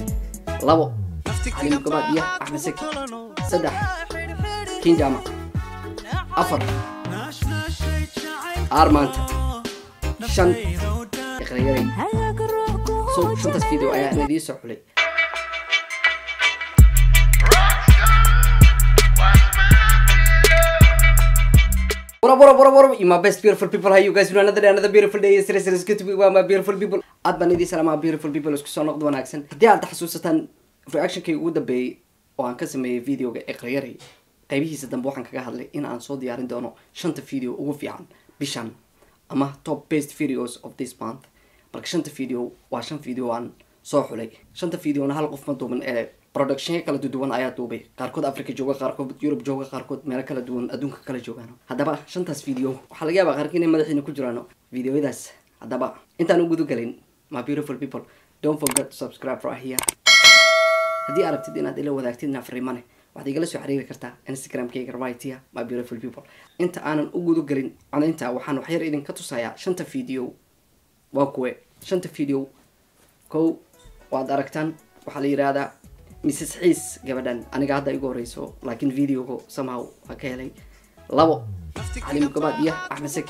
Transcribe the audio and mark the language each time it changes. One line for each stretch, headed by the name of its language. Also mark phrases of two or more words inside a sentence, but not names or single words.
Somali: labo Xaliim Gabaad iyo Axmed Saki. saddex Kinjama. afar Armaanta. shan Iqrayari. so shantaas video ayaa idin soo xulay.
English: Bora, my best beautiful people. How you guys doing? Another beautiful day. Yes, it's good to be with my beautiful people.
Somali: Aad baan idin salaama
English: beautiful people
Somali: isku soo noqdo wanaagsan. Haddii aad xasuusataan reaction-kay ugu dambeeyay oo aan ka sameeyay video-ga Iqrayari qaybihiisa dambe waxaan kaga hadlay in aan soo diyaarin doono 5 video ugu fiican bishan ama
English: top best videos of this month.
Somali: Marka 5 video waa 5 video aan soo xulay. 5 video na hal qof ma duuban production kala duwan ayaa duubay qaarkood Afrika jooga qaarkood Europe jooga qaarkood meel kala duwan adduunka kala joogaan hadaba shantaas video waxa laga yaabaa qaarkiin in madaxiina ku jiraan videoyadaas hadaba intaan ugu galin
English: my beautiful people don't forget to subscribe right here
Somali: hadii aragtid inaad ila wadaagtidna fariimane waxaad igala soo xiriiri kartaa Instagram-kayga
English: right here my beautiful people
Somali: inta aanan ugu galin canaynta waxaan wax yar idin ka tusayaa shanta video waa kuwe shanta video kow waad aragtaan waxa la yiraahdaa Mrs. Xiis gabadhan aniga hadda igu horeyso laakiin video-go somehow ma ka helay. labo Xaliim Gabaad iyo Axmed Saki.